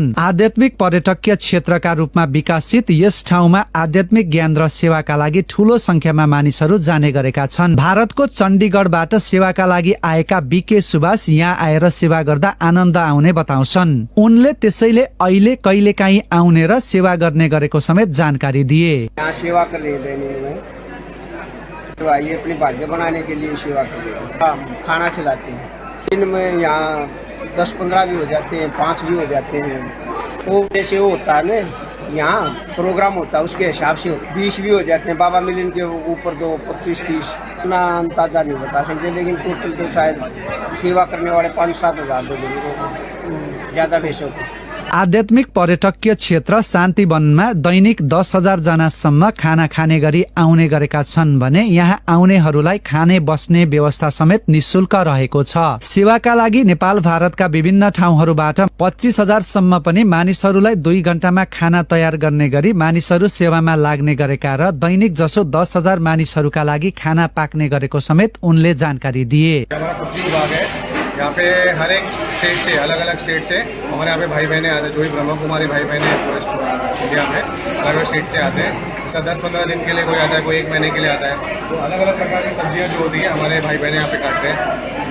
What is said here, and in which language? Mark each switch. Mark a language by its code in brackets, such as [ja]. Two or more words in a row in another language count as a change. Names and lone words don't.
[ne] आध्यात्मिक पर्यटकीय क्षेत्रका रूपमा विकसित यस ठाउँमा आध्यात्मिक ज्ञान र सेवाका लागि ठूलो संख्यामा मानिसहरू जाने गरेका छन्। भारतको चण्डीगढबाट सेवाका लागि आएका बीके सुभाष यहाँ आएर सेवा गर्दा आनन्द आउने बताउँछन्। उनले त्यसैले अहिले कहिलेकाहीँ आउने र सेवा गर्ने गरेको समेत जानकारी दिए। [hi] ये अपनी भाग्य बनाने के लिए सेवा करते हैं, खाना खिलाते हैं। दिन में यहाँ 10-15 भी हो जाते हैं, 5 भी हो जाते हैं। वो जैसे वो होता है ना, यहाँ प्रोग्राम होता है उसके हिसाब से 20 भी हो जाते हैं। बाबा मिलन के ऊपर तो 25-30 इतना अंदाजा नहीं बता सकते, लेकिन टोटल तो शायद सेवा करने वाले 5-7 हज़ार लोग ज़्यादा भेजों को। [ne] आध्यात्मिक पर्यटकीय क्षेत्र शान्तिवनमा दैनिक 10,000 जनासम्म खाना खाने गरी आउने गरेका छन् भने यहाँ आउनेहरूलाई खाने बस्ने व्यवस्था समेत निशुल्क रहेको छ। सेवाका लागि नेपाल भारतका विभिन्न ठाउँहरूबाट 25,000 सम्म पनि मानिसहरूलाई 2 घण्टामा खाना तयार गर्ने गरी मानिसहरू सेवामा लाग्ने गरेका र दैनिक जसो 10,000 मानिसहरूका लागि खाना पाक्ने गरेको समेत उनले जानकारी दिए। [hi] यहाँ पे हर एक स्टेट से, अलग अलग स्टेट से हमारे यहाँ पे भाई बहने आते हैं, जो भी ब्रह्म कुमारी भाई बहने पूरे इंडिया में अलग अलग स्टेट से आते हैं। जैसा 10-15 दिन के लिए कोई आता है, कोई 1 महीने के लिए आता है। तो अलग अलग प्रकार की सब्जियाँ जो होती है हमारे भाई बहने यहाँ पे काटते हैं।